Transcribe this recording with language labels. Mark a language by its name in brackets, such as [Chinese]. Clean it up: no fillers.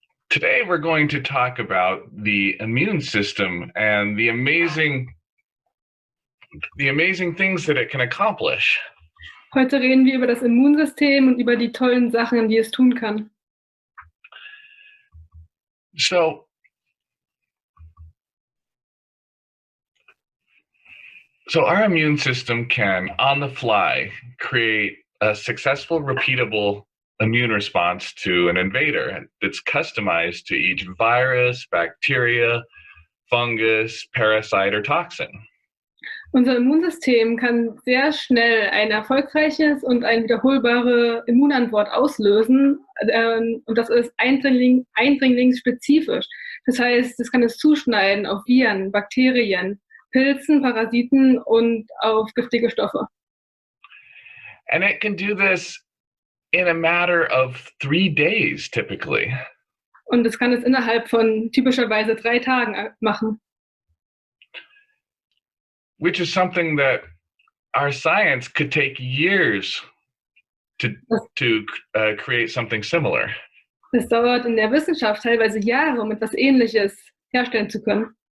[English] Today we're going to talk about the immune system and the amazing things that it can accomplish. [German] Heute reden wir über das Immunsystem und über die tollen Sachen, die es tun kann. [English] So our immune system can, on the fly, create a successful, repeatable immune response to an invader that's customized to each virus, bacteria, fungus, parasite, or toxin. [German] Unser Immunsystem kann sehr schnell ein erfolgreiches und eine wiederholbare Immunantwort auslösen, und das ist eindringlingsspezifisch. Das heißt, es kann es zuschneiden auf Viren, Bakterien, Pilzen, Parasiten und auf giftige Stoffe. [English] And it can do this in a matter of 3 days, typically. [German] Und es kann es innerhalb von typischerweise 3 Tagen machen. [English] Which is something that our science could take years to create something similar. [German] Es dauert in der Wissenschaft teilweise Jahre, um etwas Ähnliches herstellen zu können.